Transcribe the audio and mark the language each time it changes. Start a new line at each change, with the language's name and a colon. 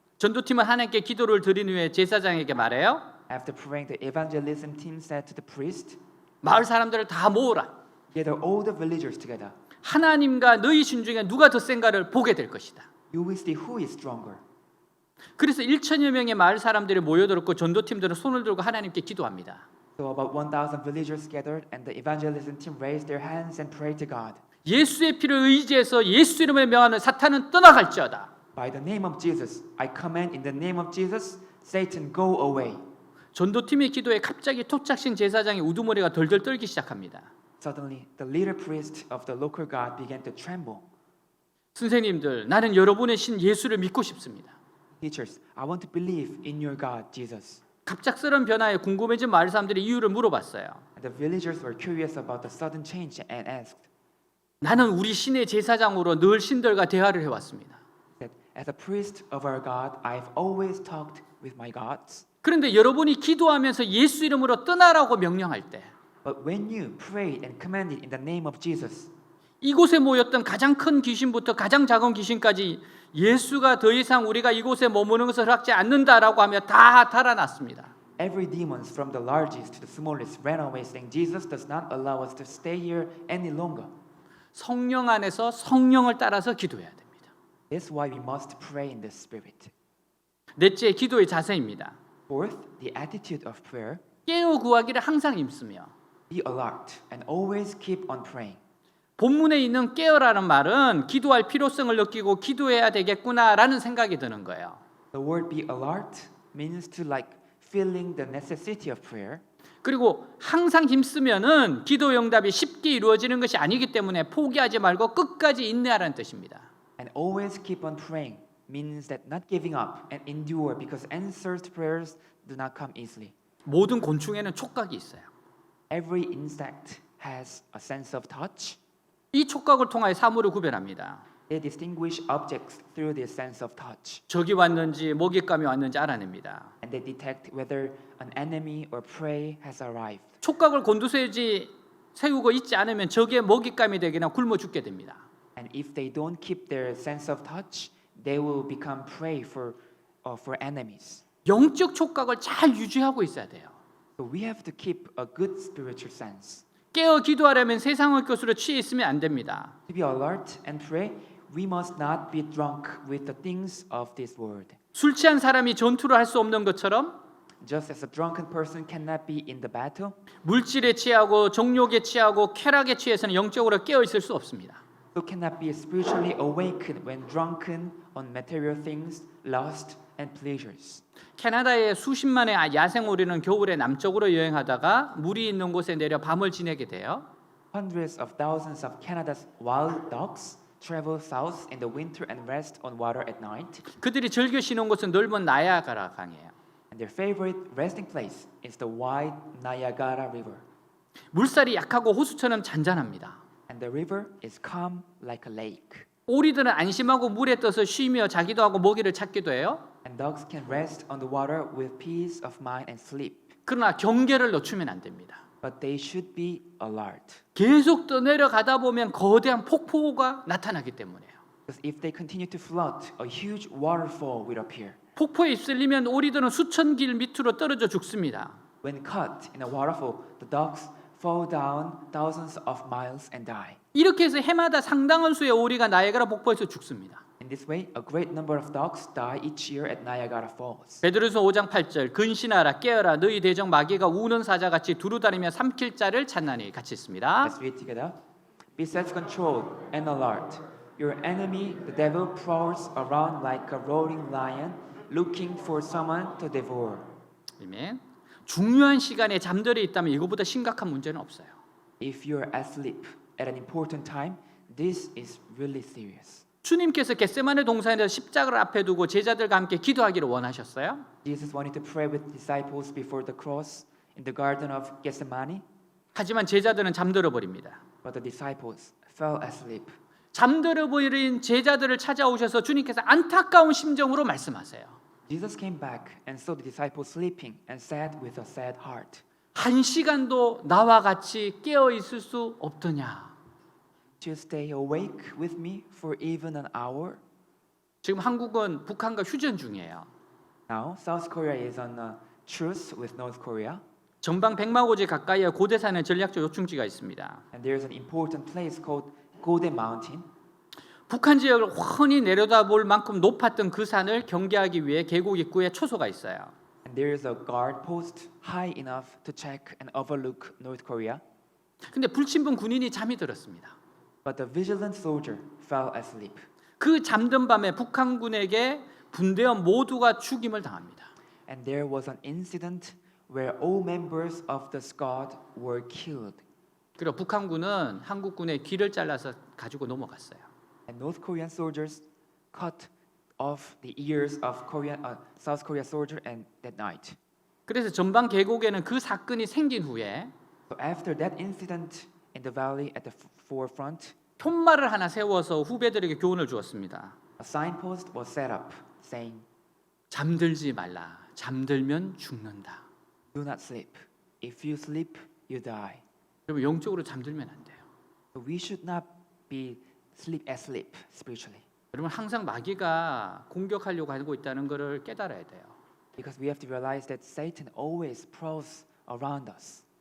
Korean: 전도팀은 하나님께 기도를 드린 후에 제사장에게 말해요.
English: After praying, the evangelism team said to the priest,
Korean: 마을 사람들을 다 모으라.
English: "Gather all the villagers together.
Korean: 하나님과 너희 신 중에 누가 더 센가를 보게 될 것이다.
English: You will see who is stronger."
Korean: 그래서 1천여 명의 마을 사람들이 모여들었고 전도팀들은 손을 들고 하나님께 기도합니다.
English: So about 1,000 villagers gathered, and the evangelism team raised their hands and prayed to God.
Korean: 예수의 피를 의지해서 예수 이름에 명하는 사탄은 떠나갈지어다.
English: "By the name of Jesus, I command in the name of Jesus, Satan, go away."
Korean: 전도팀의 기도에 갑자기 토착신 제사장의 우두머리가 덜덜 떨기 시작합니다.
English: Suddenly, the leader priest of the local god began to tremble.
Korean: 선생님들, 나는 여러분의 신 예수를 믿고 싶습니다.
English: "Teachers, I want to believe in your God, Jesus."
Korean: 갑작스러운 변화에 궁금해진 마을 사람들이 이유를 물어봤어요.
English: And the villagers were curious about the sudden change and asked,
Korean: 나는 우리 신의 제사장으로 늘 신들과 대화를 해왔습니다.
English: that as a priest of our God, I've always talked with my gods.
Korean: 그런데 여러분이 기도하면서 예수 이름으로 떠나라고 명령할 때
English: But when you prayed and commanded in the name of Jesus,
Korean: 이곳에 모였던 가장 큰 귀신부터 가장 작은 귀신까지 예수가 더 이상 우리가 이곳에 머무는 것을 허락지 않는다라고 하며 다 달아났습니다.
English: Every demons from the largest to the smallest ran away saying Jesus does not allow us to stay here any longer.
Korean: 성령 안에서 성령을 따라서 기도해야 됩니다.
English: That's why we must pray in the Spirit.
Korean: 넷째, 기도의 자세입니다.
English: Fourth, the attitude of prayer.
Korean: 깨어 구하기를 항상 힘쓰며.
English: Be alert and always keep on praying.
Korean: 본문에 있는 깨어라는 말은 기도할 필요성을 느끼고 기도해야 되겠구나라는 생각이 드는 거예요.
English: The word be alert means to like feeling the necessity of prayer.
Korean: 그리고 항상 힘쓰면은 기도 응답이 쉽게 이루어지는 것이 아니기 때문에 포기하지 말고 끝까지 인내하라는 뜻입니다.
English: And always keep on praying means that not giving up and endure because answered prayers do not come easily.
Korean: 모든 곤충에는 촉각이 있어요.
English: Every insect has a sense of touch.
Korean: 이 촉각을 통하여 사물을 구별합니다.
English: They distinguish objects through their sense of touch.
Korean: 적이 왔는지 먹잇감이 왔는지 알아냅니다.
English: And they detect whether an enemy or prey has arrived.
Korean: 촉각을 곤두세우지 세우고 있지 않으면 적의 먹잇감이 되거나 굶어 죽게 됩니다.
English: And if they don't keep their sense of touch, they will become prey for enemies.
Korean: 영적 촉각을 잘 유지하고 있어야 돼요.
English: So we have to keep a good spiritual sense.
Korean: 깨어 기도하려면 세상의 것으로 취해 있으면 안 됩니다.
English: To be alert and pray, we must not be drunk with the things of this world.
Korean: 술 취한 사람이 전투를 할 수 없는 것처럼
English: Just as a drunken person cannot be in the battle,
Korean: 물질에 취하고 정욕에 취하고 쾌락에 취해서는 영적으로 깨어 있을 수 없습니다.
English: so cannot be spiritually awakened when drunken on material things, lust and pleasures.
Korean: 캐나다의 수십만의 야생 오리는 겨울에 남쪽으로 여행하다가 물이 있는 곳에 내려 밤을 지내게 돼요.
English: Hundreds of thousands of Canada's wild dogs travel south in the winter and rest on water at night.
Korean: 그들이 즐겨 쉬는 곳은 넓은 나야가라 강이에요.
English: And their favorite resting place is the wide Niagara River.
Korean: 물살이 약하고 호수처럼 잔잔합니다.
English: And the river is calm like a lake.
Korean: 오리들은 안심하고 물에 떠서 쉬며 자기도 하고 먹이를 찾기도 해요.
English: And dogs can rest on the water with peace of mind and sleep.
Korean: 그러나 경계를 늦추면 안 됩니다.
English: But they should be alert.
Korean: 계속 더 내려가다 보면 거대한 폭포가 나타나기 때문에요.
English: Because if they continue to float, a huge waterfall will appear.
Korean: 폭포에 휩쓸리면 오리들은 수천 길 밑으로 떨어져 죽습니다.
English: When caught in a waterfall, the dogs fall down thousands of miles and die.
Korean: 이렇게 해서 해마다 상당한 수의 오리가 나야가라 폭포에서 죽습니다.
English: In this way, a great number of dogs die each year at Niagara Falls.
Korean: 베드로서 5장 8절 근신하라 깨어라 너희 대적 마귀가 우는 사자같이 두루다니며 삼킬 자를 찾나니 같이 있습니다.
English: Let's read together. Be self-controlled and alert. Your enemy, the devil, prowls around like a roaring lion, looking for someone to devour.
Korean: 아멘. 중요한 시간에 잠들어 있다면 이거보다 심각한 문제는 없어요.
English: If you're asleep at an important time, this is really serious.
Korean: 주님께서 겟세마네 동산에서 십자가를 앞에 두고 제자들과 함께 기도하기를 원하셨어요.
English: Jesus wanted to pray with disciples before the cross in the garden of Gethsemane,
Korean: 하지만 제자들은 잠들어 버립니다.
English: but the disciples fell asleep.
Korean: 잠들어 버린 제자들을 찾아오셔서 주님께서 안타까운 심정으로 말씀하세요.
English: Jesus came back and saw the disciples sleeping and said with a sad heart,
Korean: 한 시간도 나와 같이 깨어 있을 수 없더냐?
English: "To stay awake with me for even an hour?"
Korean: 지금 한국은 북한과 휴전 중이에요.
English: Now, South Korea is on a truce with North Korea,
Korean: 전방 백마고지 가까이에 고대산의 전략적 요충지가 있습니다.
English: and there is an important place called Golden Mountain.
Korean: 북한 지역을 훤히 내려다볼 만큼 높았던 그 산을 경계하기 위해 계곡 입구에 초소가 있어요.
English: And there is a guard post high enough to check and overlook North Korea.
Korean: 근데 불친분 군인이 잠이 들었습니다.
English: But the vigilant soldier fell asleep.
Korean: 그 잠든 밤에 북한군에게 분대원 모두가 죽임을 당합니다.
English: And there was an incident where all members of the squad were killed.
Korean: 그리고 북한군은 한국군의 귀를 잘라서 가지고 넘어갔어요.
English: And North Korean soldiers cut off the ears of South Korea soldier and that night.
Korean: 그래서 전방 계곡에는 그 사건이 생긴 후에
English: So after that incident in the valley at the forefront,
Korean: 푯말을 하나 세워서 후배들에게 교훈을 주었습니다.
English: a signpost was set up saying,
Korean: 잠들지 말라. 잠들면 죽는다.
English: "Do not sleep. If you sleep, you die."
Korean: 여러분 영적으로 잠들면 안 돼요.
English: So we should not be asleep spiritually.
Korean: 여러분 항상 마귀가 공격하려고 하고 있다는 것을 깨달아야 돼요.
English: Because we have to realize that Satan always prowls around us.